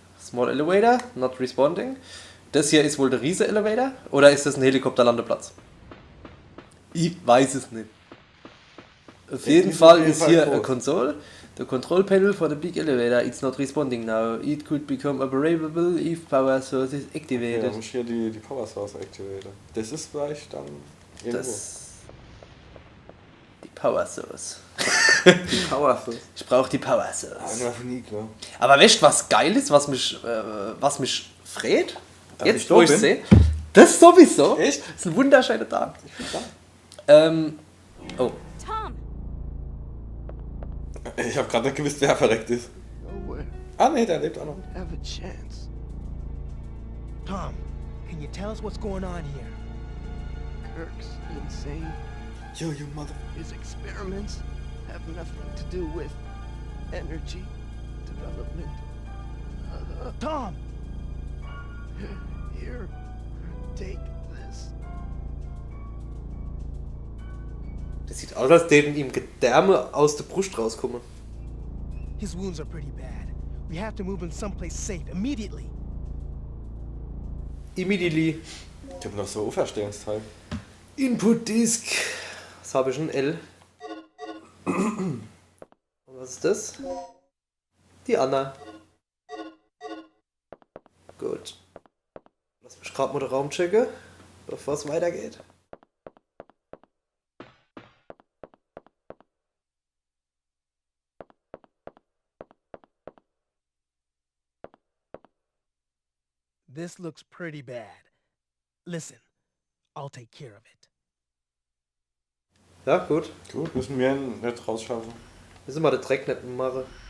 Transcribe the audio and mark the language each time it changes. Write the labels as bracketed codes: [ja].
[en] Small Elevator, not responding. [de] Das hier ist wohl der Riese Elevator? Oder ist das ein Helikopterlandeplatz? Ich weiß es nicht. Auf jeden Fall ist hier [en] a console. The control panel for the big elevator. It's not responding now. It could become operable if power source is [de] Ja, [en] activated. [de] da muss hier die Power Source aktivieren. Das ist vielleicht dann irgendwo. Die Power Source. Die Power Source. Ich brauche die Power Source. Einer von nie, klar. Aber weißt du, was geil ist, was mich freut? dass Jetzt, da wo ich bin. sehe. Das sowieso. Echt? Das ist ein wunderschöner Tag. Oh. Tom! Ich habe gerade nicht gewusst, wer verreckt ist. [en] Nowhere. [de] Ah ne, der lebt auch noch. [en] Have a chance. Tom, can you tell us what's going on here? Kirk's insane. Yo, you mother... His experiments have nothing to do with energy development. Tom! Here, take this. [de] Das sieht aus, als denen ihm Gedärme aus der Brust rauskommen. [en] His wounds are pretty bad. We have to move him someplace safe immediately. Immediately. [de] Ich habe noch so ein Auferstehungsteil. Input Disk. Was habe ich? Ein L. Und was ist das? Die Anna. Gut. Lass mich gerade mal den Raum checken, bevor es weitergeht. [en] This looks pretty bad. Listen, I'll take care of it. [de] Ja, gut. Gut, müssen wir ihn nicht rausschaffen. Müssen wir den Dreck nicht machen.